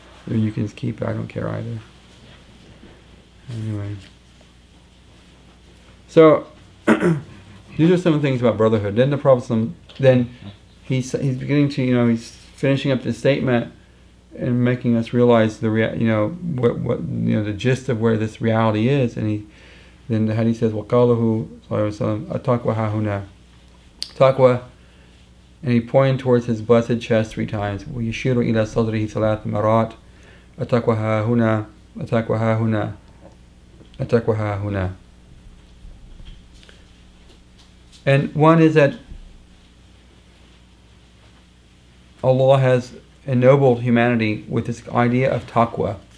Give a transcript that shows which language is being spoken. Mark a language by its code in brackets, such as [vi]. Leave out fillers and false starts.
[en] Or you can keep it, I don't care either. Anyway. So, these are some things about brotherhood. Then the Prophet, then he's beginning to, you know, he's finishing up this statement and making us realize the you know what you know the gist of where this reality is. And then the hadith says, [ar] وَقَالَهُ صلى الله عليه وسلم التقوى ها هنا. Taqwa [en] And he pointed towards his blessed chest 3 times. [ar] وَيُشِيرُ إِلَى صَدْرِهِ 3 مرات. التقوى ها هنا، التقوى ها هنا، التقوى ها هنا. [en] And one is that Allah has ennobled humanity with this idea of taqwa.